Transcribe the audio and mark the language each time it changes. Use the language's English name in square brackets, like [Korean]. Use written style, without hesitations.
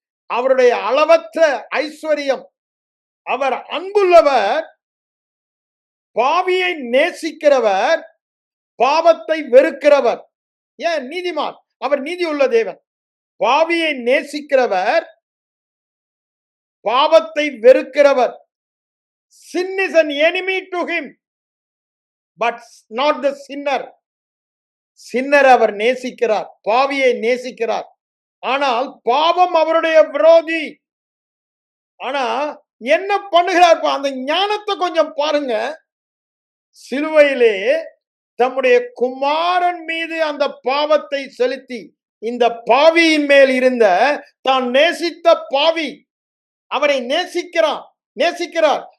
[Tamil] அவருடைய அளவற்ற ஐஸ்வர்யம். அவர் அன்புள்ளவர், பாவியை நேசிக்கிறவர், பாவத்தை வெறுக்கிறவர். ஏன் நீதிமான்? அவர் நீதி உள்ள தேவன். பாவியை நேசிக்கிறவர், பாவத்தை வெறுக்கிறவர். [English] Sin is an enemy to him, but not the sinner. [Tamil] சின்னர் அவர் நேசிக்கிறார், பாவியை நேசிக்கிறார். ஆனால் பாவம் அவருடைய விரோதி. ஆனா என்ன பண்ணுகிறார்? அந்த ஞானத்தை கொஞ்சம் பாருங்க. சிலுவையிலே தம்முடைய குமாரன் மீது அந்த பாவத்தை செலுத்தி, இந்த பாவியின் மேல் இருந்த தான் நேசித்த பாவி, அவரை நேசிக்கிறார்.